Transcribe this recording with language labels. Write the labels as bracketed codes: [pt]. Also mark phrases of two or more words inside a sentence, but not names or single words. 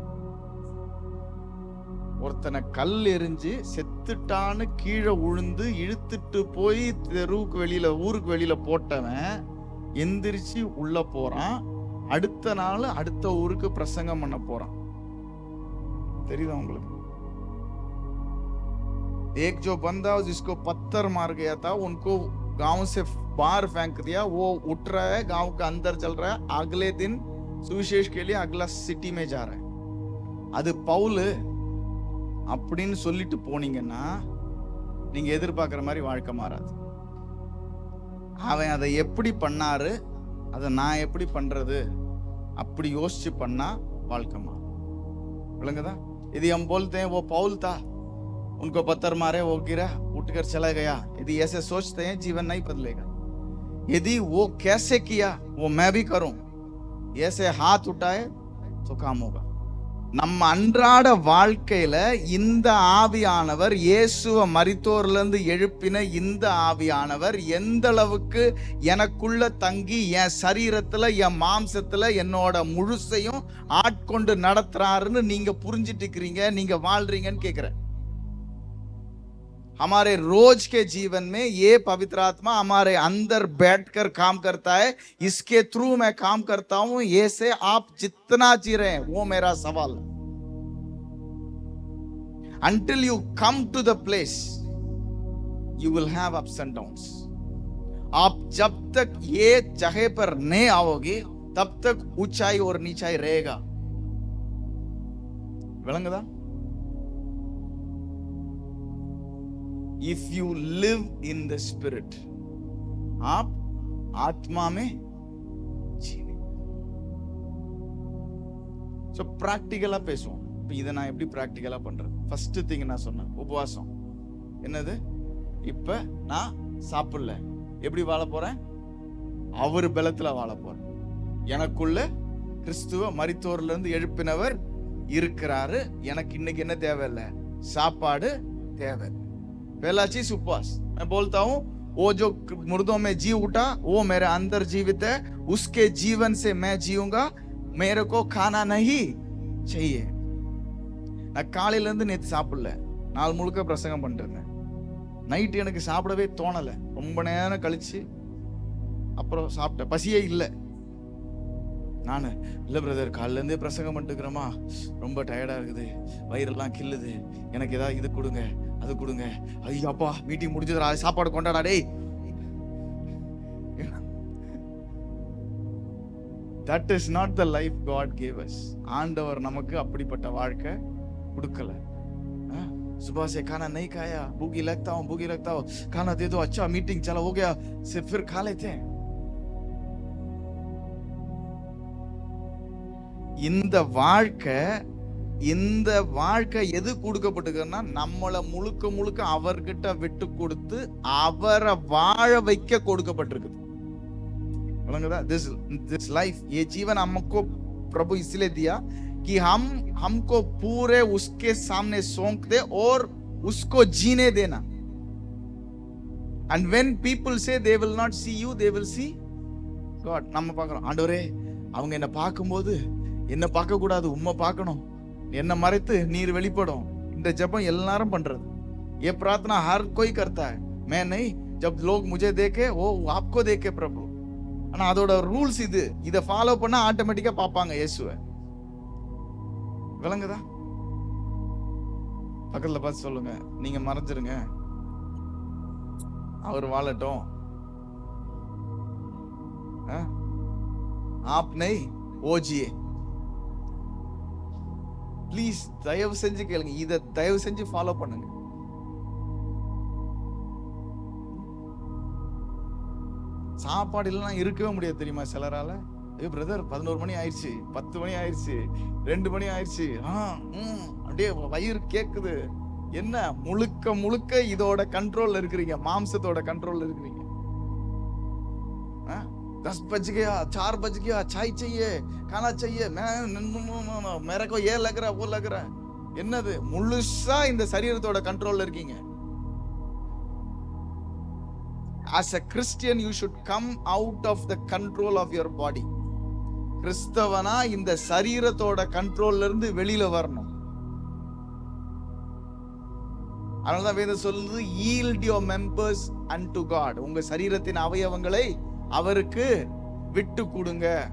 [ta] ஒருத்தனை கல் எறிஞ்சு செத்துட்டான்னு கீழே உழுந்து இழுத்துட்டு போய் தெருவுக்கு வெளியில, ஊருக்கு வெளியில போட்டவன் எந்திரிச்சு உள்ள போறான். அடுத்த நாள் அடுத்த ஊருக்கு பிரசங்கம் பண்ண போறான். தெரியுதா உங்களுக்கு? [hi] एक जो बंदा जिसको पत्थर मार गया था, उनको गांव से बाहर फेंक दिया, वो उठ रहा है, गांव के अंदर चल रहा है, अगले दिन सुविशेष के लिए अगला सिटी में जा रहा है. [ta] அது பவுல் அப்படின்னு சொல்லிட்டு போனீங்கன்னா நீங்க எதிர்பார்க்கிற மாதிரி வாழ்க்கை மாறாது. அவன் அதை எப்படி பண்ணாரு, அதை நான் எப்படி பண்றது அப்படி யோசிச்சு பண்ணா வாழ்க்கை மாறும். விளங்குதா? [hi] இது हम बोलते हैं वो पौल था, उनको पत्थर मारे, वो गिरा, उठकर चला गया. यदि ऐसे सोचते हैं जीवन नहीं बदलेगा. यदि वो कैसे किया वो मैं भी करूं, ऐसे हाथ उठाए तो काम होगा. [ta] நம்ம அன்றாட வாழ்க்கையில இந்த ஆவியானவர், இயேசுவை மரித்தோர்ல இருந்து எழுப்பின இந்த ஆவியானவர் எந்த அளவுக்கு எனக்குள்ள தங்கி என் சரீரத்துல, என் மாம்சத்துல என்னோட முழுசையும் ஆட்கொண்டு நடத்துறாருன்னு நீங்க புரிஞ்சிட்டு இருக்கிறீங்க, நீங்க வாழ்றீங்கன்னு கேக்குறேன். [hi] हमारे रोज के जीवन में ये पवित्र आत्मा हमारे अंदर बैठकर काम करता है, इसके थ्रू मैं काम करता हूं। ये से आप जितना जी रहे हैं वो मेरा सवाल है। [en] Until you come to the place, you will have ups and downs. [hi] आप जब तक ये जगह पर नहीं आओगे तब तक ऊंचाई और नीचाई रहेगा। [ta] விளங்குதா? [en] If you live in the spirit, [hi] आप आत्मा में जीने। [en] So practical [ta] பேசுவோம். இப்போ இதை நான் எப்படி practical பண்றேன்? [en] first thing [ta] நான் சொன்னேன் உபவாசம். என்னது? இப்ப நான் சாப்பிடல, எப்படி வாழ போறேன்? அவர் பலத்துல வாழ போறேன். எனக்குள்ள கிறிஸ்துவ மரித்தோர்ல இருந்து எழுப்பினவர் இருக்கிறாரு. எனக்கு இன்னைக்கு என்ன தேவை இல்லை? சாப்பாடு தேவை। पहला चीज उपवास। मैं बोलता हूं वो जो मुर्दों में जी उठा वो मेरे अंदर जीवित है, उसके जीवन से मैं जीऊंगा, मेरे को खाना नहीं चाहिए। நான் காலையில இருந்து நேத்து சாப்பிடல, நாள் முழுக்க பிரசங்கம் பண்ணிட்டு இருந்தேன்। நைட் எனக்கு சாப்பிடவே தோணல, ரொம்ப நேரம் கழிச்சு அப்புறம் சாப்பிட்டேன், பசியே இல்லை। நான் இல்லை பிரதர், காலையில இருந்தே பிரசங்கம் பண்ணிட்டு இருக்கிறோமா, ரொம்ப டயர்டா இருக்குது, வயிறெல்லாம் கில்லுது, எனக்கு ஏதாவது இது கொடுங்க அது கொடுங்க। ஐயோ அப்பா மீட்டிங் முடிஞ்சதுடா, சாப்பாடு கொண்டாடா டேய்। [en] That is not the life God gave us. [ta] ஆண்டவர் நமக்கு அப்படிப்பட்ட வாழ்க்கை கொடுக்கல। [hi] सुबह से खाना नहीं खाया, भूखी लगता हूँ, खाना दे दो, अच्छा मीटिंग चला हो गया, सिर्फ फिर खा लेते हैं। [ta] இந்த வாழ்க்கை எது கொடுக்கப்பட்டிருக்குன்னா, நம்மளை முழுக்க முழுக்க அவர்கிட்ட விட்டு கொடுத்து அவரை வாழ வைக்க கொடுக்கப்பட்டிருக்குது। [en] this life, [hi] ये जीवन हमको प्रभु इसलिए दिया कि हमको पूरे उसके सामने सौंप दे और उसको जीने देना। [en] And when people say they will not see you, they will see God. [ta] நம்ம பார்க்கிறோம், ஆண்டவரே அவங்க என்ன பார்க்கும்போது என்ன பார்க்க கூடாது, உம்மை பார்க்கணும், என்ன மறைத்து நீர் வெளிப்படும்। இந்த ஜெபம் எல்லாரும் பண்றது, [hi] ये प्रार्थना हर कोई करता है। मैं नहीं, जब लोग मुझे देखे वो आपको देखे प्रभु। [ta] ஆனா அதோட ரூல்ஸ் இது, இதை ஃபாலோ பண்ணா ஆட்டோமேட்டிக்கா பார்ப்பாங்க இயேசுவை। விளங்குதா? பக்கத்துல பார்த்து சொல்லுங்க, நீங்க மறைஞ்சிருங்க, அவர் வாழட்டும்। [hi] आप नहीं वो जिए। [ta] ப்ளீஸ் தயவு செஞ்சு கேளுங்க, இதை தயவு செஞ்சு ஃபாலோ பண்ணுங்க। சாப்பாடு இல்லைன்னா இருக்கவே முடியாது தெரியுமா சிலரால? ஐயோ பிரதர் 11 மணி ஆயிடுச்சு, 10 மணி ஆயிடுச்சு, 2 மணி ஆயிடுச்சு, அப்படியே வயிறு கேக்குது। என்ன? முழுக்க முழுக்க இதோட கண்ட்ரோல்ல இருக்கிறீங்க, மாம்சத்தோட கண்ட்ரோல்ல இருக்கிறீங்க। [hi] 10 बज गया, 4 बज गया, चाय चाहिए, खाना चाहिए, मेरे को ये लग रहा वो लग रहा। [ta] என்னது? முழுசா இந்த சரீரத்தோட கண்ட்ரோல்ல இருக்கீங்க। [en] As a Christian, you should come out of the control of your body. [ta] கிறிஸ்தவனா இந்த சரீரத்தோட கண்ட்ரோல்ல இருந்து வெளியில வரணும்। அதனாலதான் வேதம் சொல்லுது, [en] yield your members unto God. [ta] உங்க சரீரத்தின் அவயவங்களை அவருக்கு விட்டு கொடுங்க।